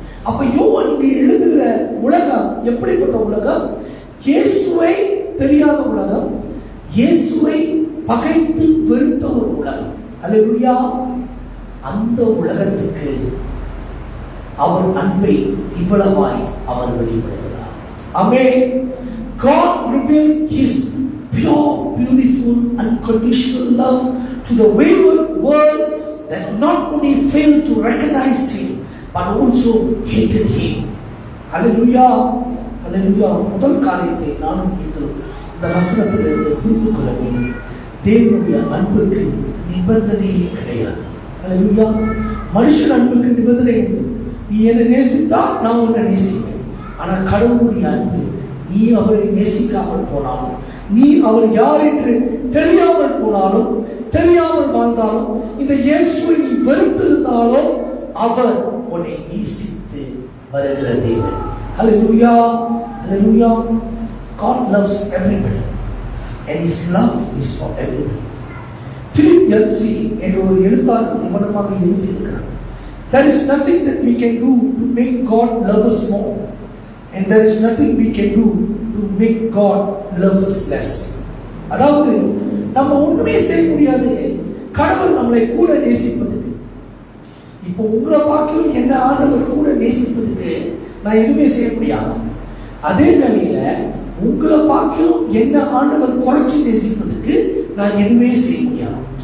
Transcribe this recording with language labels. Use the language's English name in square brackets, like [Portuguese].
[Tamil] அப்ப யோவான் இங்கே எழுதுகிற உலகம் எப்படிப்பட்ட உலகம்? இயேசுவை தெரியாத உலகம், இயேசுவை பகைத்து வெறுத்த ஒரு உலகம். அல்லேலூயா. அந்த உலகத்துக்கு அவர் அன்பை இவ்வளவாய் அவர் வெளிப்படுகிறார். ஆமென். [English] God revealed his pure, beautiful, unconditional love to the wayward world that not only failed to recognize him but also hated him. Hallelujah. Hallelujah. [Tamil] முதல் காரியத்தை நானும் நீங்கள் இந்த வசனத்திலிருந்து புரிந்து கொள்ள வேண்டும். தேவனுடைய அன்புக்கு நிபந்தனையே கிடையாது. Hallelujah. மனுஷன் அன்புக்கு நிபந்தனை உண்டு. நீ என்னை நேசித்தா நான் உன்னை நேசிப்பேன். ஆனா கடவுளுடைய அன்பு, நீ அவரை நேசிக்காமல் போனாலும், நீ அவர் யார் என்று தெரியாமல் போனாலும், தெரியாமல் வாழ்ந்தாலும், இந்த இயேசுவை நீ வெறுத்திருந்தாலும் அவர் உன்னை நேசித்து வருகிற தேவன். [English] Hallelujah. Hallelujah. God loves everybody and his love is for everybody. Philip Yancey [Tamil] என்ற ஒரு எழுத்தாளர் நிபந்தமாக எழுதியிருக்கிறார், [English] there is nothing that we can do to make God love us more and there is nothing we can do to make God love us less. [Tamil] அதாவது நம்ம ஒண்ணுமே செய்ய முடியாது கடவுள் நம்மளை கூட நேசிப்பதுக்கு. இப்போ உங்களை பார்க்கணும் என்ன ஆண்டவர் கூட நேசிப்பதுக்கு நான் எதுவுமே செய்ய முடியாது. அதே வேளையில உங்களை பார்க்கணும் என்ன ஆண்டவர் குறைச்சி நேசிப்பதுக்கு நான் எதுவுமே செய்ய முடியாது.